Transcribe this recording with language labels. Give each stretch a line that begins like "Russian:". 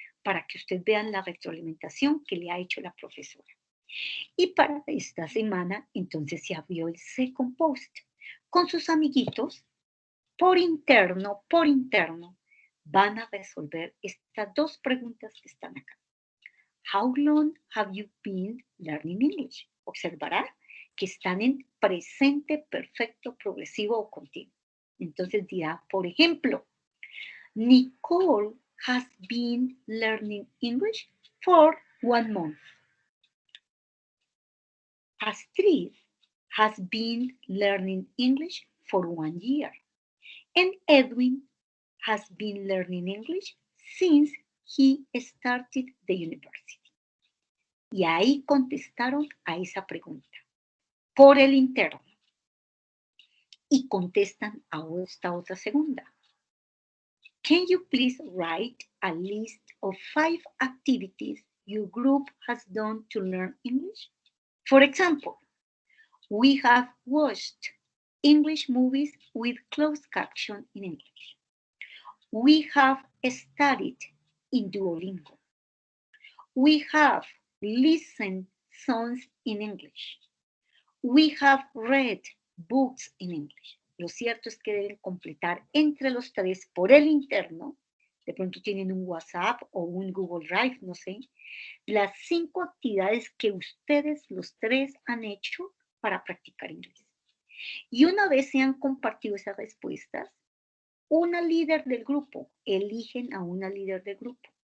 Spanish: Para que usted vean la retroalimentación que le ha hecho la profesora. Y para esta semana, entonces se abrió el second post. Con sus amiguitos, por interno, van a resolver estas 2 preguntas que están acá.
English: How long have you been learning English?
Spanish: Observará que están en presente perfecto, progresivo o continuo. Entonces dirá, por ejemplo,
English: Nicole has been learning English for 1 month. Astrid has been learning English for 1 year. And Edwin has been learning English since he started the university.
Spanish: Y ahí contestaron a esa pregunta. por el interno y contestan a esta otra segunda.
English: Can you please write a list of 5 activities your group has done to learn English? For example, we have watched English movies with closed caption in English. We have studied in Duolingo. We have listened songs in English. We have read books in English.
Spanish: Lo cierto es que deben completar entre los 3 por el interno, de pronto tienen un WhatsApp o un Google Drive, no sé, las 5 actividades que ustedes los 3 han hecho para practicar inglés. Y una vez se han compartido esas respuestas, una líder del grupo, eligen a una líder del grupo.